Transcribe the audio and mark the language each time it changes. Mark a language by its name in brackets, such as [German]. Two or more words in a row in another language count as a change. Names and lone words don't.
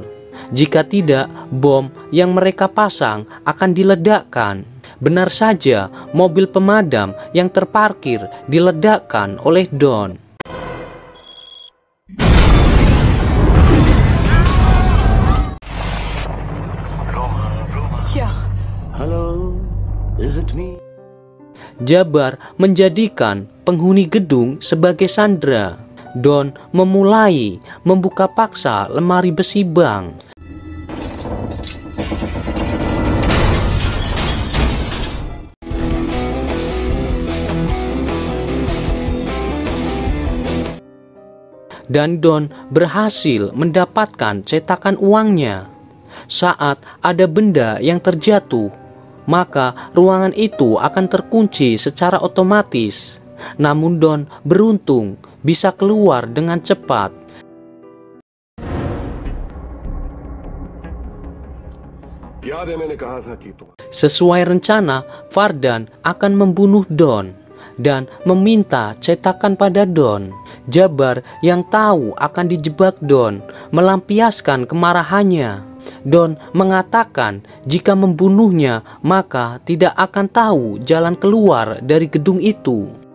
[Indonesian] Jika tidak, bom yang mereka pasang akan diledakkan. Benar saja, mobil pemadam yang terparkir diledakkan oleh Don. Yeah. [English] Hello, is it me? [Indonesian] Jabar menjadikan penghuni gedung sebagai sandera. Don memulai membuka paksa lemari besi bank. Dan Don berhasil mendapatkan cetakan uangnya. Saat ada benda yang terjatuh, maka ruangan itu akan terkunci secara otomatis. Namun Don beruntung bisa keluar dengan cepat. [Hindi] याद है मैंने कहा था कि तुम [Indonesian] Sesuai rencana, Fardan akan membunuh Don dan meminta cetakan pada Don. Jabar yang tahu akan dijebak Don melampiaskan kemarahannya. Don mengatakan jika membunuhnya maka tidak akan tahu jalan keluar dari gedung itu.